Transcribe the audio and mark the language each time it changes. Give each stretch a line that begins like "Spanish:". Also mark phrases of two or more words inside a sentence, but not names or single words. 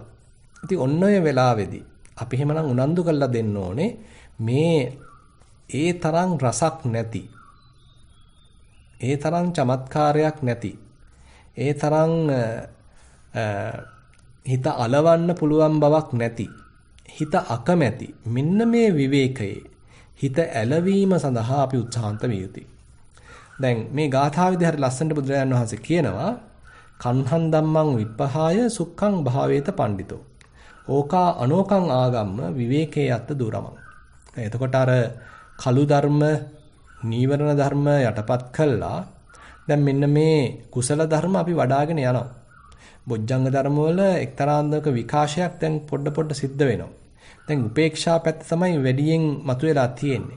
Sinhala: ඉතින් ඔන්න ඔය වෙලාවේදී අපි එහෙමනම් උනන්දු කරලා දෙන්න ඕනේ මේ ඒ තරම් රසක් නැති, ඒ තරම් චමත්කාරයක් නැති, ඒ තරම් හිත අලවන්න පුළුවන් බවක් නැති, හිත අකමැති මෙන්න මේ විවේකයේ හිත ඇලවීම සඳහා අපි උත්සාහන්ත විය යුතුයි. දැන් මේ ගාථාවේදී හරි ලස්සනට බුදුරජාණන් වහන්සේ කියනවා
Pali: කන්හන් ධම්මං විප්පහාය සුඛං භාවේත පණ්ඩිතෝ ඕකා අනෝකං ආගම්ම විවේකේ යත්ත දුරමං.
Sinhala: එතකොට අර කලු ධර්ම, නීවරණ ධර්ම යටපත් කළා. දැන් මෙන්න මේ කුසල ධර්ම අපි වඩ아가ගෙන යනවා. බොජ්ජංග ධර්ම වල එක්තරා අන්දමක විකාශයක් දැන් පොඩ සිද්ධ වෙනවා. දැන් උපේක්ෂා පැත්ත තමයි වැඩියෙන් මතුවලා තියෙන්නේ.